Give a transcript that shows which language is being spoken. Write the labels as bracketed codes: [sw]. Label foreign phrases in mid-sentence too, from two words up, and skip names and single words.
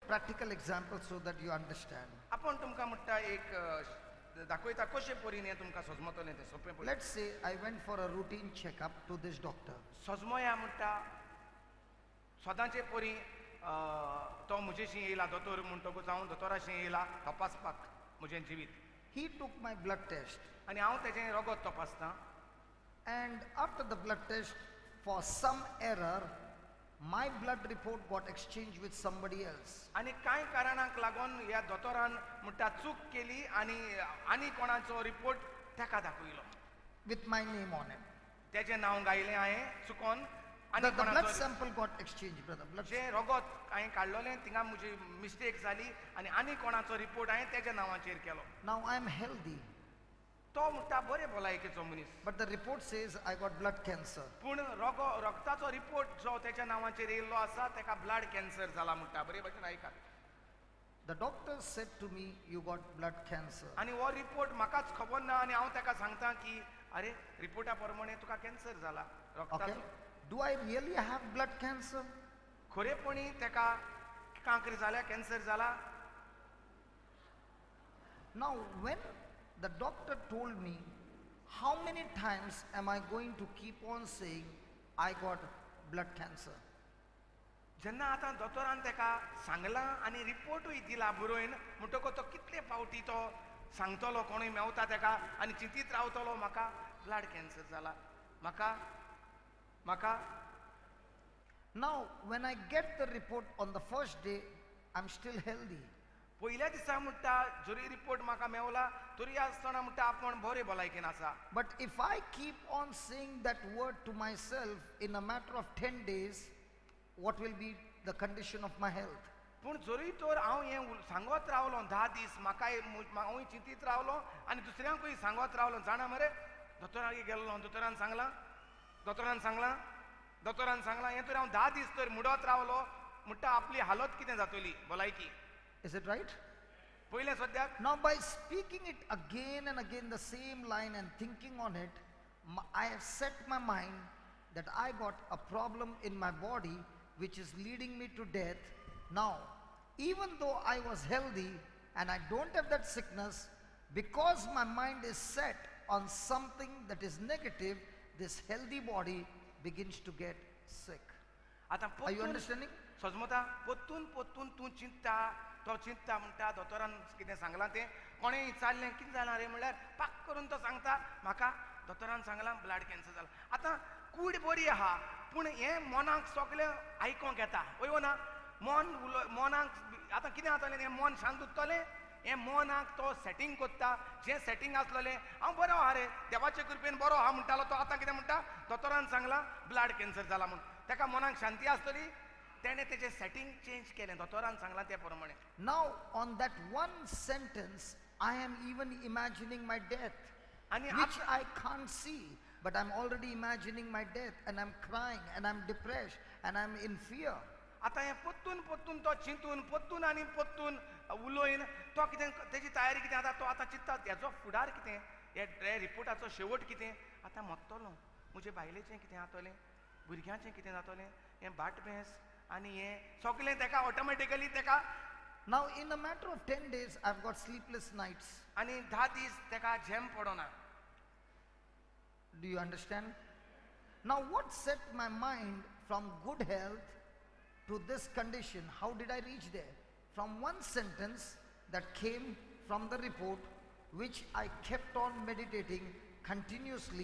[en] practical example so that you understand. [kok] आपण तुमकां म्हणटा एक दाखयता कशें परीन हें तुमकां सजमतलें तें सोंपें पळय. [en] Let's say I went for a routine checkup to this doctor. [kok] सजमोया म्हणटा सदांचे परी तो म्हजेशी येयला दोतोर म्हणटकूच हांव दोतोराशी येयला तपासपाक म्हजें जिवीत. [en] He took my blood test, [kok] आनी हांव तेजें रगत तपासतां [en] and after the blood test, for some error, my blood report got exchanged with somebody else. [kok] आनी कांय कारणांक लागून ह्या दोतोरान म्हणटा चूक केली आनी कोणाचो रिपोर्ट ताका दाखयलो, [en] With my name on it. [kok] तेजें नांव गायलें हांवें चुकोन आनी [en] The blood [kok] कोणाचो [en] sample got exchanged, brother. Blood [kok] जें रगत हांवें काडलोलें थिंगा म्हजी मिस्टेक जाली आनी कोणाचो रिपोर्ट हांवें तेज्या नांवाचेर केलो. [en] Now I am healthy, [kok] तो म्हणटा बरे भलायकेचो मनीस, [en] but the report says I got blood cancer. [kok] पूण रगताचो रिपोर्ट जो तेच्या नांवाचेर येयल्लो आसा तेका [en] blood cancer [kok] जाला म्हणटा. बरे भशेन आयकात. [en] The doctor said to me, you got blood cancer. [kok] आनी हो रिपोर्ट म्हाकाच खबर ना आनी हांव ताका सांगता की अरे रिपोर्टा प्रमाणे तुका कॅन्सर जाला [en] Okay? [kok] रगताचो. [en] Do I really have blood cancer? [kok] खरेपणी ताका कांकर जाल्या कॅन्सर जाला. [en] Now, when the doctor told me, how many times am I going to keep on saying, I got blood cancer? [kok] जेन्ना आतां दोतोरान ताका सांगलां आनी रिपोर्टूय दिला बरोवन म्हणटकूच तो कितले फावटी तो सांगतलो कोणूय मेवता ताका आनी चिंतीत रावतलो म्हाका [en] blood cancer [kok] जाला म्हाका. [en] Now, when I get the report on the first day, I'm still healthy. [kok] पयल्या दिसा म्हणटा जरी रिपोर्ट म्हाका मेवला तरी आसतना म्हणटा आपण बरे भलायकेन आसा. [en] But if I keep on saying that word to myself in a matter of 10 days, what will be the condition of my health? [kok] पूण जरी तर हांव हें सांगत रावलो 10 दीस म्हाकाय हांवूय चिंतीत रावलो आनी दुसऱ्यांकूय सांगत रावलो. जाणा मरे दोतोरागेर गेल्लो दोतोरान सांगलां हें तर हांव 10 दीस तर मुडत रावलो म्हणटा आपली हालत कितें जातली भलायकी. [en] Is it right? [kok] पयलें सद्याक [en] Now, by speaking it again and again, the same line, and thinking on it, I have set my mind that I got a problem in my body which is leading me to death. Now, even though I was healthy and I don't have that sickness, because my mind is set on something that is negative, this healthy body begins to get sick. [kok] आतां [en] Are you understanding? [kok] सजमता पोत्तून तूं चिंतता तो चिंतता म्हणटा दोतोरान कितें सांगलां तें कोणें विचारलें कितें जालां रे म्हणल्यार पाक करून तो सांगता म्हाका दोतोरान सांगलां [en] blood cancer [kok] जाला. आतां कूड बरी आहा पूण हें मनाक सगळें आयकोंक येता वय ना. मनाक आतां कितें जातलें हें मन शांत उरतलें. हें मनाक तो सेटींग कोत्ता जें सेटींग आसलेलें हांव बरो आहा रे देवाचे कृपेन बरो आहा म्हणटालो तो आतां कितें म्हणटा दोतोरान सांगलां [en] blood cancer [kok] जाला म्हूण. ताका मनाक शांती आसतली. तेणें तेजें [en] setting change [kok] केलें दोतोरान सांगलां ते प्रमाणे. [en] Now, on that one sentence, I am even imagining my death, [kok] आनी [en] which I can't see, but I'm already imagining my death, and I'm crying, and I'm depressed, and I'm in fear. [kok] आतां हें पोत्तून तो चिंतून पोत्तून उलोयन तो कितें तेजी तयारी कितें आतां तो आतां चिंतता हेजो फुडार कितें हे रिपोर्टाचो शेवट कितें आतां मरतलो म्हजे बायलेचें कितें जातलें भुरग्यांचें कितें जातलें हें बाट भेस आनी हें सगळें ताका ऑटोमॅटिकली ताका. [en] Now, in a matter of 10 days, I've got sleepless nights. [kok] आनी 10 दीस ताका झेम पडोना. [en] Do you understand? Now, what set my mind from good health to this condition? How did I reach there? From one sentence that came from the report, which I kept on meditating continuously.